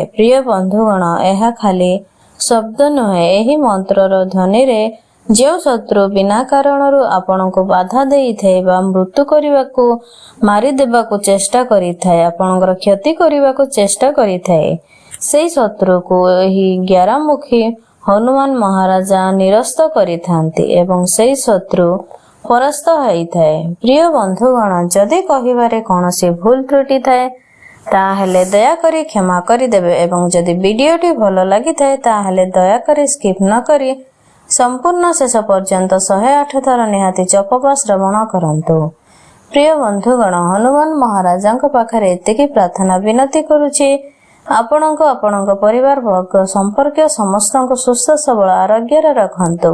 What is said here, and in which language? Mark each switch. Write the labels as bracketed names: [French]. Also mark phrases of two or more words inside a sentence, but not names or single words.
[Odia] ପ୍ରିୟ ବନ୍ଧୁଗଣ, ଏହା ଖାଲି ଶବ୍ଦ ନୁହେ, ଏହି ମନ୍ତ୍ରର ଧ୍ୱନିରେ ଯୋ ଶତ୍ରୁ ବିନା କାରଣରୁ ଆପଣଙ୍କୁ ବାଧା ଦେଇଥାଏ ବା ମୃତ୍ୟୁ କରିବାକୁ ମାରିଦେବାକୁ ଚେଷ୍ଟା କରିଥାଏ, ଆପଣଙ୍କର କ୍ଷତି କରିବାକୁ ଚେଷ୍ଟା କରିଥାଏ, ସେହି ଶତ୍ରୁକୁ ଏହି 11 ମୁଖୀ ହନୁମାନ ମହାରାଜା ନିରସ୍ତ କରିଥାନ୍ତି ଏବଂ ସେହି ଶତ୍ରୁ ପରାସ୍ତ ହୋଇଥାଏ। ପ୍ରିୟ ବନ୍ଧୁଗଣ, ଯଦି କହିବାରେ କୌଣସି ଭୁଲ ତ୍ରୁଟି ଥାଏ ତାହାହେଲେ ଦୟାକରି କ୍ଷମା କରିଦେବେ ଏବଂ ଯଦି ଭିଡିଓଟି ଭଲ ଲାଗିଥାଏ ତାହାହେଲେ ଦୟାକରି ସ୍କିପ୍ ନ କରି ସମ୍ପୂର୍ଣ୍ଣ ଶେଷ ପର୍ଯ୍ୟନ୍ତ 108 ଥର ନିହାତି ଜପ ଶ୍ରବଣ କରନ୍ତୁ। ପ୍ରିୟ ବନ୍ଧୁଗଣ, ହନୁମାନ ମହାରାଜଙ୍କ ପାଖରେ ଏତିକି ପ୍ରାର୍ଥନା ବିନତି କରୁଛି, ଆପଣଙ୍କ ପରିବାର ବର୍ଗ ସମ୍ପର୍କ ସମସ୍ତଙ୍କୁ ସୁସ୍ଥ ସବଳ ଆରୋଗ୍ୟ ରଖନ୍ତୁ।